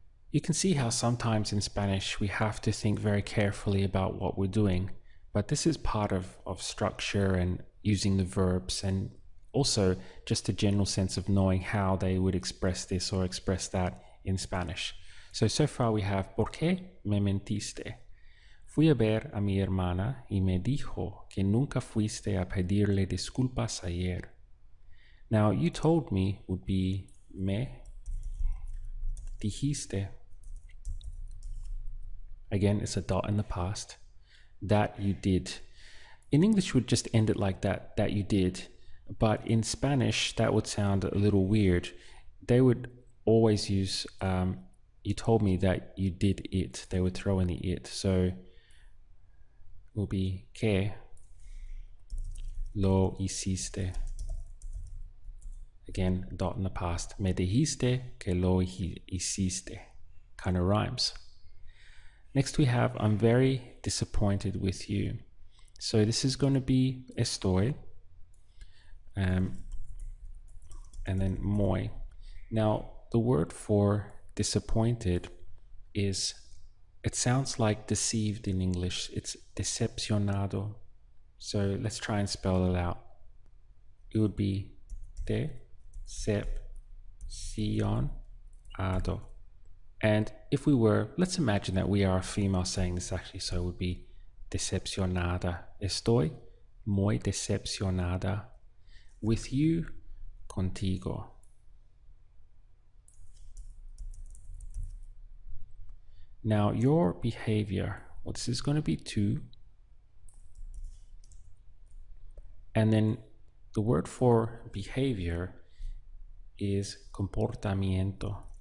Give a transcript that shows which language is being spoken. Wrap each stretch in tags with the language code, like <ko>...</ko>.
<en>You can see how sometimes in Spanish we have to think very carefully about what we're doing, but this is part of structure and using the verbs and also just a general sense of knowing how they would express this or express that in Spanish. So far we have,</en> <es>¿por qué me mentiste? Fui a ver a mi hermana y me dijo que nunca fuiste a pedirle disculpas ayer.</es> <en>Now, you told me would be</en> <es>me dijiste.</es> <en>Again, it's a dot in the past. That you did. In English, would just end it like that, that you did. But in Spanish, that would sound a little weird. They would always use, you told me that you did it. They would throw in the it. So, will be</en> <es>que lo hiciste.</es> <en>Again, dot in the past.</en> <es>Me dijiste que lo hiciste.</es> <en>Kind of rhymes. Next we have, I'm very disappointed with you. So this is going to be estoy. And then muy. Now, the word for disappointed is, it sounds like deceived in English. It's decepcionado. So let's try and spell it out. It would be decepcionado. And if we were, let's imagine that we are a female saying this actually, so it would be decepcionada.</en> <es>Estoy muy decepcionada</es> <en>with you,</en> <es>contigo.</es> <en>Now your behavior, well, this is going to be tú. And then the word for behavior is comportamiento.</en>